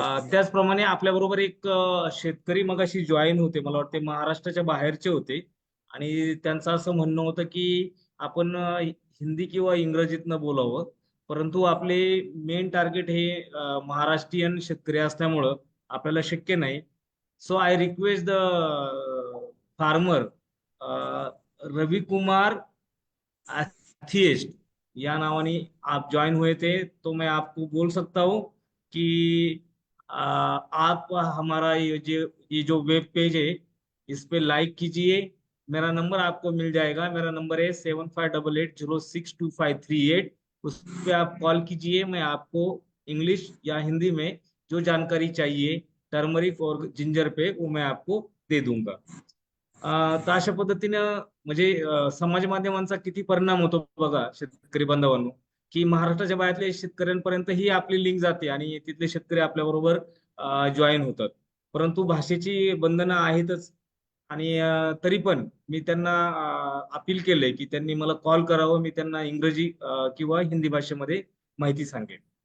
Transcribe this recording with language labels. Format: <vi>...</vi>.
<mr>त्याचप्रमाणे आपल्या बरोबर एक शेतकरी मगाशी जॉईन होते, मला वाटते महाराष्ट्राच्या बाहेरचे होते आणि त्यांचं असं म्हणणं होतं की आपण हिंदी किंवा इंग्रजीतनं बोलावं, परंतु आपले मेन टार्गेट हे महाराष्ट्रीयन शेतकरी असल्यामुळं आपल्याला शक्य नाही.</mr> <en>so I request the farmer</en> <hi>Ravi Kumar atheist</hi> <mr>या नावानी</mr> <hi>आप ज्वाइन हुए थे, तो मैं आपको बोल सकता हूँ कि आप हमारा ये जो वेब पेज है इस पे लाइक कीजिए. मेरा नंबर आपको मिल जाएगा. मेरा नंबर है 7588062538. उस पर आप कॉल कीजिए. मैं आपको इंग्लिश या हिंदी में जो जानकारी चाहिए टर्मरिक और जिंजर पे वो मैं आपको दे दूंगा.</hi> <mr>तर अशा पद्धतीनं म्हणजे समाज माध्यमांचा किती परिणाम होतो बघा शेतकरी बांधवांनो, की महाराष्ट्राच्या बाहेरल्या शेतकऱ्यांपर्यंत ही आपली लिंक जाते आणि तिथले शेतकरी आपल्या बरोबर जॉईन होतात. परंतु भाषेची बंधनं आहेतच. आणि तरी पण मी त्यांना अपील केलंय की त्यांनी मला कॉल करावं, मी त्यांना इंग्रजी किंवा हिंदी भाषेमध्ये माहिती सांगेन.</mr>